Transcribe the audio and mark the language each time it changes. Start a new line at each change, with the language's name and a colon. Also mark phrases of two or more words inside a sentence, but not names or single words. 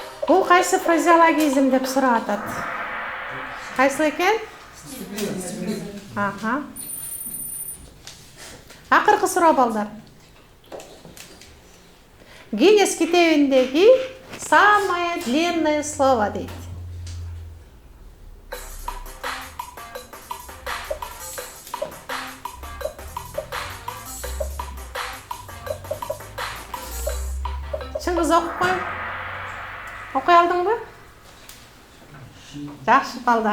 Kyrgyz: Бул кайсы фразеологизм деп сурап атат? Кайсы экен? Аха. Акыркы суроо балдар. Гиннес китебиндеги
Russian: самое длинное слово
Kyrgyz: дейт. Чыңгыз окуп коюң. Окуй алдыңбы? Жакшы балдар.